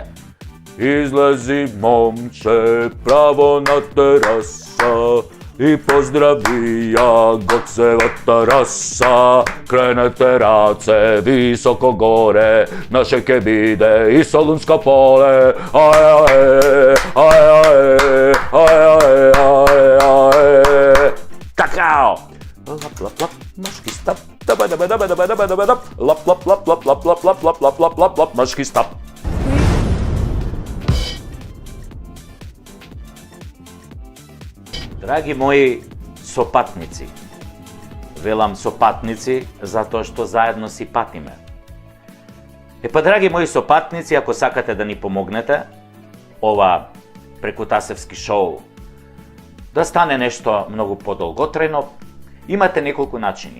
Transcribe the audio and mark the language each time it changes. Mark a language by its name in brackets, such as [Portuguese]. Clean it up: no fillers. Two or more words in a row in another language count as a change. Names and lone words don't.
[Macedonian] Излези, момче, право на тераса и поздрави ја Гоцева тераса. Кренете раце високо горе, наше ке биде и Солунско поле. Ај, ај, ај, ај, ај, ај, ај. Такао! Лап, лап, лап, машки стап. Лап, лап, лап, лап, лап, лап, лап, лап, лап, лап, лап, лап, лап, машки стап. Драги мои сопатници, велам сопатници затоа што заедно си патиме. Драги мои сопатници, ако сакате да ни помогнете, ова Прекутасевски шоу да стане нешто многу подолготрајно, имате неколку начини.